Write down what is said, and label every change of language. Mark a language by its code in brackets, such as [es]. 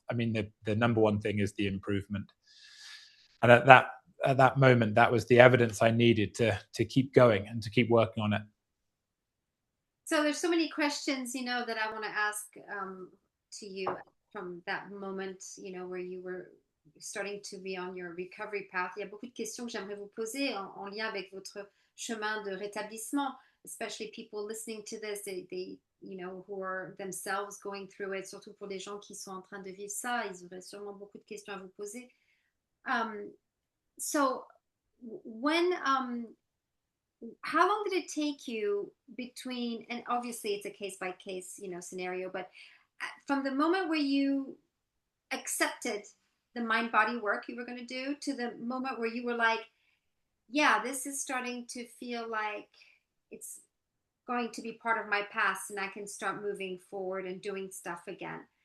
[en] I mean, the number one thing is the improvement. And at that moment, that was the evidence I needed to keep going and to keep working on it. So there's so many questions, that I want to ask to you from that moment, where you were starting to be on your recovery path. [fr] Il y a beaucoup de questions que j'aimerais vous poser en lien avec votre chemin de rétablissement, [en] especially people listening to this, they who are themselves going through it, [fr] surtout pour les gens qui sont en train de vivre ça, ils auraient sûrement beaucoup de questions à vous poser. [en] So when how long did it take you between, and obviously it's a case by case scenario, but from the moment where you accepted the mind body work you were going to do to the moment where you were like, yeah, this is starting to feel like it's going to be part of my past and I can start moving forward and doing stuff again.